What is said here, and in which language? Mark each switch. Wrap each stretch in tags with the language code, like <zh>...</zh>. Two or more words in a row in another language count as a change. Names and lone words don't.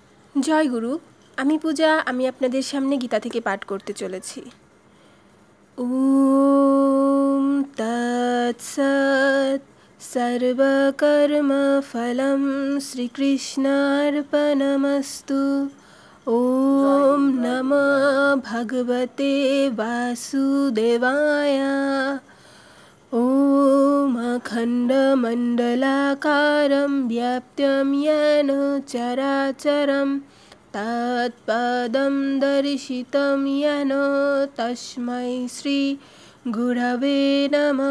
<bn>জয় গুরু। আমি পূজা। আমি আপনাদের সামনে গীতা থেকে পাঠ করতে চলেছি।</bn> <sa>ওম তৎসৎ। সর্বকর্মফলম শ্রীকৃষ্ণার্পণমস্তু। ওম নমঃ ভগবতে বাসুদেবায়। ওম অখণ্ডমণ্ডলাকারं व्याप्तं येन चराचरं तत्पदं दर्शितं येन तस्मै श्री गुरवे नमः।</sa>